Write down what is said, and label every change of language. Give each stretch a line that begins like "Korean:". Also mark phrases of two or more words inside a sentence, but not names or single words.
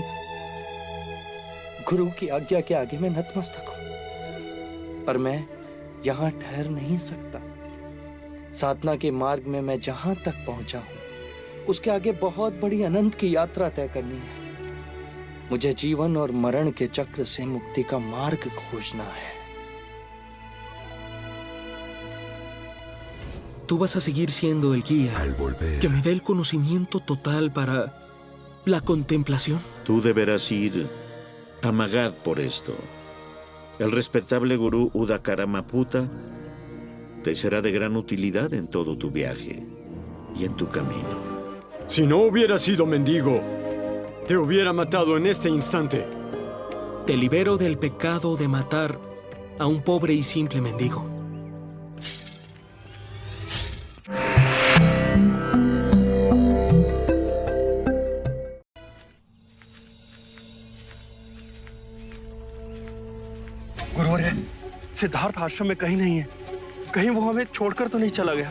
Hindi: गुरु की आज्ञा के आगे मैं नतमस्तक हूं, पर मैं यहां ठहर नहीं सकता। साधना के मार्ग में मैं जहां तक पहुंचा हूं, उसके आगे बहुत बड़ी अनंत की यात्रा तय करनी है। मुझे जीवन और मरण के चक्र से मुक्ति का मार्ग खोजना है।
Spanish: Tú vas a seguir siendo el guía que me dé el conocimiento total para la contemplación. Tú deberás ir a Magad por esto. El respetable gurú Udakaramaputa te será de gran utilidad en todo tu viaje y en tu camino. Si no hubiera sido mendigo, te hubiera matado en este instante. Te libero del pecado de matar a un pobre y simple mendigo.
Hindi: गुरुवर है, सिद्धार्थ आश्रम में कहीं नहीं है। कहीं वो हमें छोड़कर तो नहीं चला गया?